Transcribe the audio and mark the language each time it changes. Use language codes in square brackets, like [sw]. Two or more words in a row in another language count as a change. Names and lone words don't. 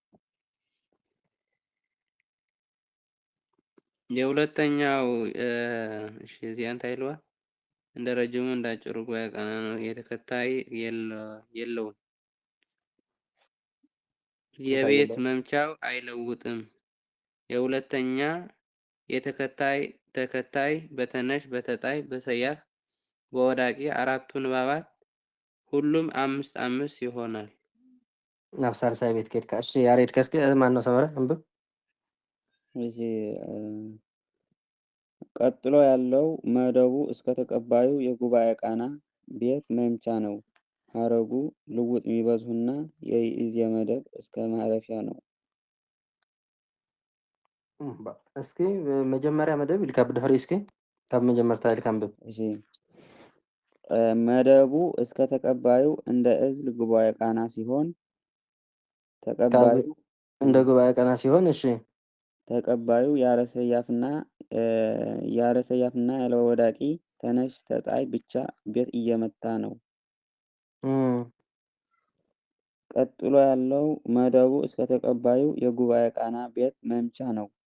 [am] የሁለተኛው እሺ [ti] እዚያ እንታይ [am] ይለዋል እንደ ረጅሙ እንዳጭሩ ጉባኤ ቀናን የተከታይ የለውም የቤት መምቻው አይለውጥም የሁለተኛ ተከታይ በተነሽ በተጣይ በሰያፍ በወዳቂ አራቱ ንባባት ሁሉም 5 ይሆናል [ti] ናብ ሳልሳይ ቤት ከድካ እሺ ያሬድ ከስከ [am] ማን ነው [ti] ሰመረ አንብብ [am] እሺ ቀጥሎ ያለው መደቡ እስከ ተቀባዩ የጉባኤ ቃና ቤት መምቻ ነው ሐረጉ ልውጥ የሚበዙና የኢዝየ መደብ እስከ ማረፊያ ነው [ti] እስኪ መጀመሪያ መደብ ኢልካ ብድሕሪ እስኪ ካብ መጀመርታ ኢልካ አንብብ [am] እሺ መደቡ እስከ ተቀባዩ እንደ እዝል ጉባኤ ቃና ሲሆን ተቀባዩ እንደ ጉባኤ ቃና ሲሆን እሺ ተቀባዩ ያለ ሰያፍና ያለ ወዳቂ ተነሽ ተጣይ ብቻ ቤት እየመታ ነው ቀጥሎ ያለው መደቡ እስከ ተቀባዩ የጉባኤ ቃና ቤት መምቻ ነው